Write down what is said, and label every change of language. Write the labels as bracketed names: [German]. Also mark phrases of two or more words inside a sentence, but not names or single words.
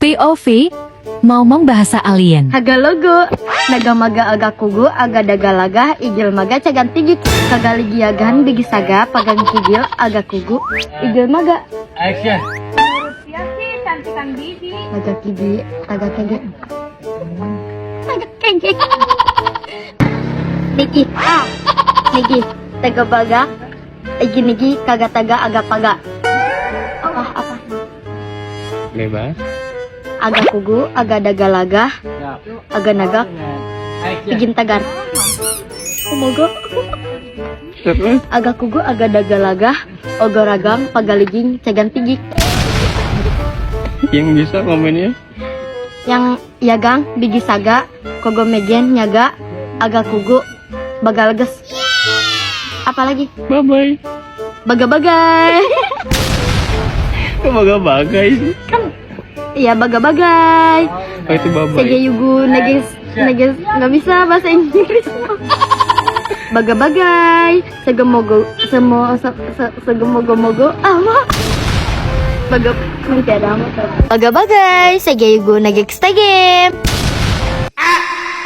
[Indonesian] OV, mau bahasa alien. Hagalogo, nagamaga aga kugu, aga dagalaga, igil maga cagan tigik, kagaligiagan bigisaga, pagang kigil, aga kugu, igil maga. Action. Cantikan bibi. Aga kigi, aga kege. Aga kege. Niki, Niki, taga baga, igi niki, kaga taga, aga paga. Apa? Bebas. Aga kugu, aga dagalaga, aga nagak, igin tagar. Kumogo. Terus? Aga kugu, aga dagalaga, ogoragang, pagaliging, cagan tigik. Yang bisa komennya? Yang yagang, bigisaga, kogomegen, nyaga, aga kugu, bagalages. Apalagi? Bye-bye. Baga-bagay. Kok bagai sih? Iya, baga-bagay. Oh itu bye-bye. Segeyugu, neges, nggak bisa bahasa Inggris. Baga-bagay, segemogo, segemogo-mogo, apa? Baga-bagay, segeyugu, neges, tegem.